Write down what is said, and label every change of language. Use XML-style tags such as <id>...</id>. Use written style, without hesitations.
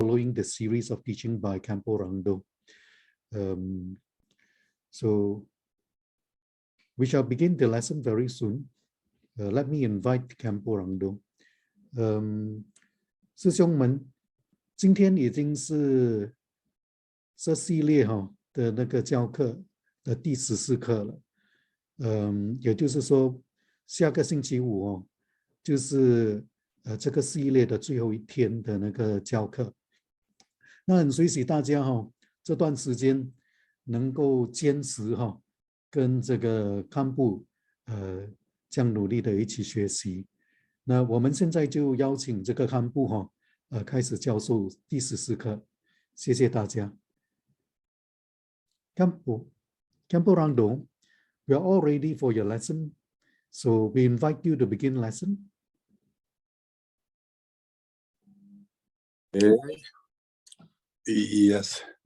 <en>continuing the series of teaching by Khenpo Rangdol. So we shall begin the lesson very soon. Let me invite Khenpo Rangdol.</en> <zh>师兄们，今天已经是这系列的那个教课的第14课了。也就是说，下个星期五就是这个系列的最后一天的那个教课。那很随喜大家这段时间能够坚持跟这个堪布这样努力的一起学习。那我们现在就邀请这个堪布开始教授第14课，谢谢大家。</zh> <en>Khenpo Rangdol, we are all ready for your lesson, so we invite you to begin lesson. Yes.</en>